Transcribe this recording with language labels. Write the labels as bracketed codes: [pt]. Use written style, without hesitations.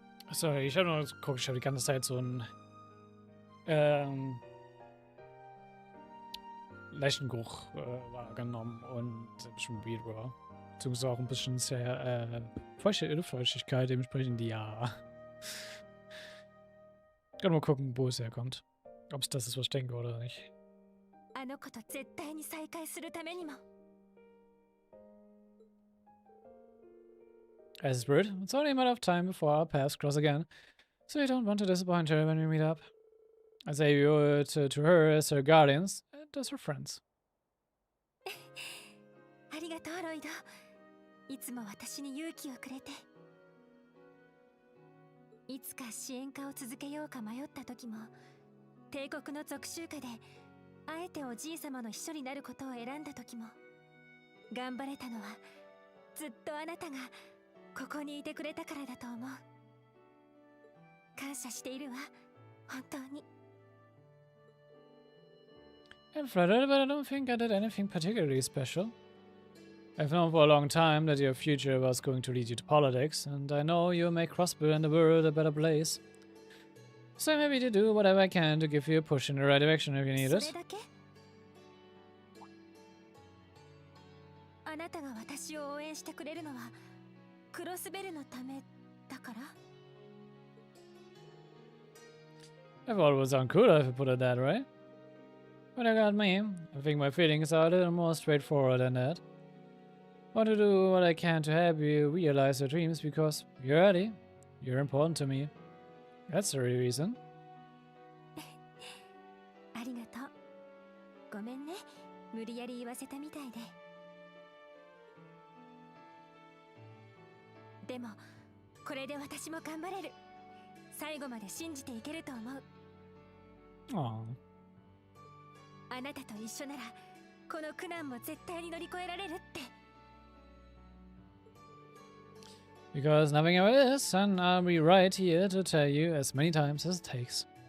[de] Sorry, ich habe nur geguckt, ich habe die ganze Zeit so einen Leichengeruch wahrgenommen und ein bisschen weird war. Beziehungsweise auch ein bisschen sehr Luftfeuchtigkeit, dementsprechend ja. Ich kann mal gucken, wo es herkommt. Ob es das ist, was ich denke oder nicht. [ja] あの子と絶対に再会するためにも。 [en] As a spirit, it's only a matter of time before our paths cross again, so we don't want to disappoint her when we meet up. I say we owe it to her as her guardians and as her friends. [ja] ありがとう、ロイド。いつも私に勇気をくれて。いつか支援家を続けようか迷った時も、帝国の属州下であえておじい様の秘書になることを選んだ時も、頑張れたのはずっとあなたがここにいてくれたからだと思う。感謝しているわ、本当に。 [en] I'm flattered, but I don't think I did anything particularly special. I've known for a long time that your future was going to lead you to politics, and I know you'll make Crossbill and the world a better place. So I'm happy to do whatever I can to give you a push in the right direction if you need it. [ja] それだけ？あなたが私を応援してくれるのはクロスベルのためだから？ [en] I thought it would sound cooler if you put it that way. But I got me. I think my feelings are a little more straightforward than that. I want to do what I can to help you realize your dreams because you're ready. You're important to me. That's the real reason. [ja] ありがとう。ごめんね。無理やり言わせたみたいで。でも、これで私も頑張れる。最後まで信じていけると思う。 Aww. あなたと一緒なら、この苦難も絶対に乗り越えられるって。 [en] Because nothing ever is, and I'll be right here to tell you as many times as it takes.